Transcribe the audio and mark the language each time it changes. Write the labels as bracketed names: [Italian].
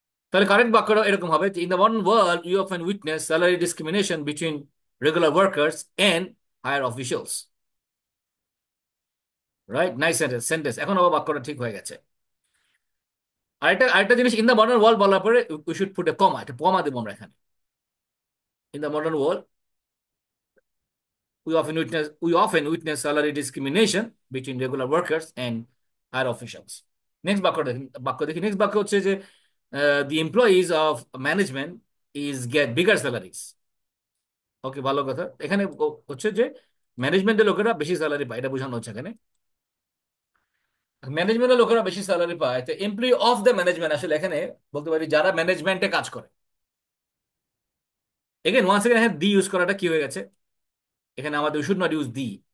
[Bangla] তাহলে কারেক্ট বাক্যটা এরকম হবে, [English] In the modern world you often witness salary discrimination between regular workers and higher officials. Right, nice sentence sentence. [Bangla] এখন আবার বাক্যটা ঠিক হয়ে গেছে। আরেকটা আরেকটা জিনিস, [English] in the modern world [Bangla] বলার পরে [English] we should put a comma, [Bangla] একটা কমা দেবো আমরা এখানে। [English] In the modern world we often witness salary discrimination between regular workers and higher officials. [Bangla] Next বাক্য দেখি। নেক্সট বাক্য হচ্ছে যে [English] the employees of management is get bigger salaries. [Bangla] ওকে, ভালো কথা। এখানে হচ্ছে যে ম্যানেজমেন্টের লোকেরা বেশি স্যালারি পায়, এটা বোঝানো হচ্ছে এখানে। ম্যানেজমেন্টের লোকেরা বেশি স্যালারি পায়, তো এমপ্লয়ি অফ দ্য ম্যানেজমেন্ট আসলে এখানে বলতে পারি যারা ম্যানেজমেন্টে কাজ করে। [English] again once again [Bangla] এখানে দি ইউজ করাটা কি হয়ে গেছে? এখানে আমাদের [English] We should not use the.